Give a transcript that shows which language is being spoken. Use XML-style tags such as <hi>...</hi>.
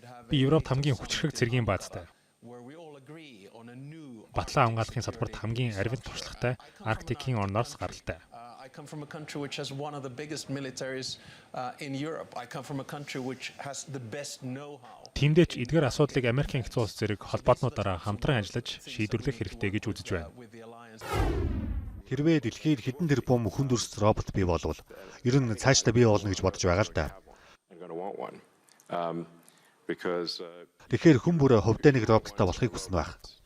<mn>Би Европт хамгийн хүчирхэг цэргийн баазтай. Батлан хамгаалахын салбарт хамгийн арвин туршлагатай Арктикийн орноос гаралтай.</mn> <en>I come from a country which has one of the biggest militaries in Europe. I come from a country which has the best know-how.</en> <mn>Тиймдээ ч эдгээр асуудлыг Америкийн нэгдсэн улс зэрэг холбоотнуудаараа хамтран ажиллаж шийдвэрлэх хэрэгтэй гэж үзэж байна. Хэрвээ дэлхийд хэдэн тэрбум хүн дүрс робот бий болвол ер нь цаашдаа бий болно гэж бодож байгаа л да. Тэгэхээр хүн бүр хувьдаа нэг роботтой болохыг хүснэ байх.</mn>